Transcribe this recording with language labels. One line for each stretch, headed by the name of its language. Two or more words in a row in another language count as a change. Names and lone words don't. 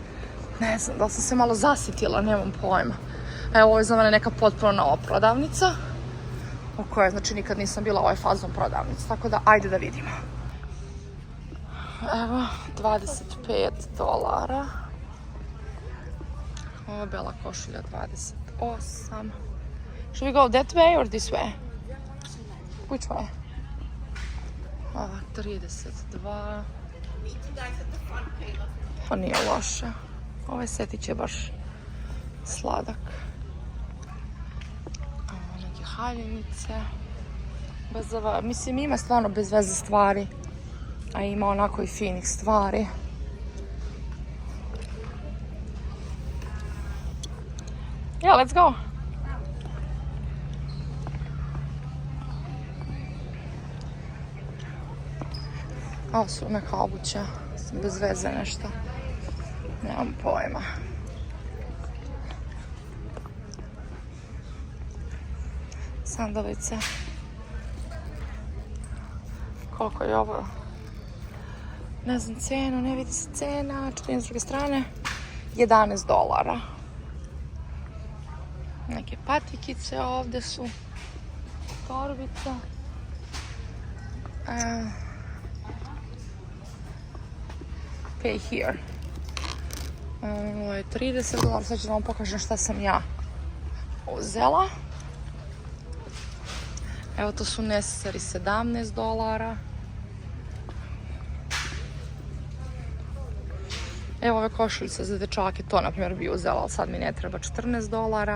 Serbian: Ne znam, da li sam se malo zasitila, nemam pojma. Evo, ovo je za mene neka potpuno nova prodavnica, u kojoj, znači, nikad nisam bila ovaj fazom prodavnica, tako da, ajde da vidimo. Evo, $25. Ovo je bela košulja, 28.
English: Should we go that way or this way? Which way?
Serbian: Ova, 32. Ovo nije loše. Ovaj setić je baš sladak. Ovo neke haljinice. Mislim, ima stvarno bez veze stvari. A ima onako i finih stvari.
English: Yeah, let's go.
Serbian: Ovo su neka obuća, bez veze nešto. Nemam pojma. Sandalice. Koliko je ovo? Ne znam cenu, ne vidi se cena. Čutim s druge strane. $11. Neke patikice ovdje su. Torbica.
English: Pay here.
Serbian: Ovo je $30. Sad ću da vam pokažem šta sam ja uzela. Evo, to su necessary, $17. Evo ove košuljice za dečake, to na primjer bi uzela, ali sad mi ne treba, $14.